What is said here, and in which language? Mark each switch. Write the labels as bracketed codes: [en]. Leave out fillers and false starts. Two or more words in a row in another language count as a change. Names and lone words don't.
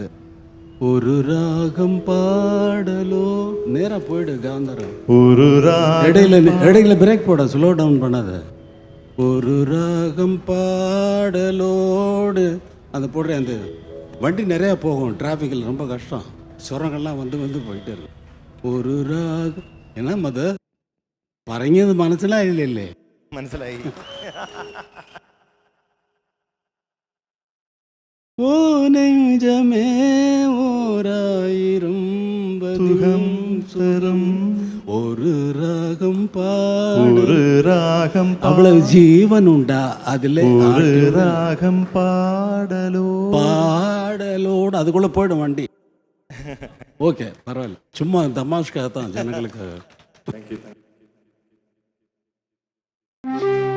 [ta] ஒரு ராகம் பாடலோ நேராக போயிடு காந்தாரம். ஒரு ராகம் இடையில பிரேக் போட, [en] slow down [ta] பண்ணாத. ஒரு ராகம் பாடலோடு அந்த போடுறேன். அந்த வண்டி நிறையா போகும், டிராஃபிக்கில் ரொம்ப கஷ்டம், சுரங்கள்லாம் வந்து வந்து போயிட்டே இருக்கும். [ml] ഒരു രാഗം എന്നാ മത് പറഞ്ഞത് മനസ്സിലായില്ലേ? മനസ്സിലായി. ഓ നെഞ്ചമേ ഓരായിരം സുഖം സ്വരം ഒരു രാഗം ഒരു രാഗം [ta] அவ்வளவு ஜீவன் உண்டா அதுல? ஒரு ராகம் பாடலோடு அதுக்குள்ள போயிடும் வண்டி. ஓகே பரவாயில்ல, சும்மா தமாஷ்காக தான், ஜனங்களுக்காக. தேங்க்யூ.